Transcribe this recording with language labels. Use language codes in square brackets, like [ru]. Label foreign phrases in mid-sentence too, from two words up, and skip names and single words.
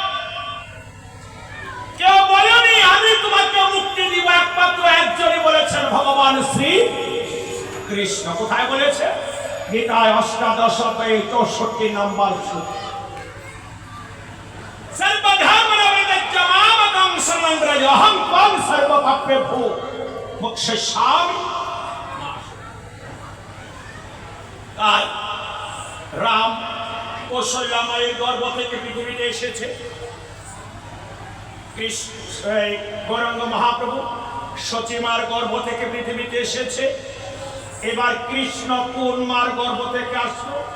[bn] কেউ বলেনি আমি তোমাকে মুক্তি দিব, একমাত্র একজনই বলেছেন, ভগবান শ্রী কৃষ্ণ। কোথায় বলেছে? গীতায় 68 নম্বর শ্লোক। [sa] সর্বধর্মনিবৃত্তস্য মামেকং শরণং ব্রজ, অহং ত্বং সর্বপাপেভ্যো মোক্ষয়িষ্যামি। [bn] তাই রাম কৌশল্যা মায়ের গর্ভ থেকে পৃথিবীতে এসেছে। কৃষ্ণ গৌরাঙ্গ মহাপ্রভু সচিমার গর্ভ থেকে পৃথিবীতে এসেছে, এবার কৃষ্ণ কোন মার গর্ভ থেকে আসলো?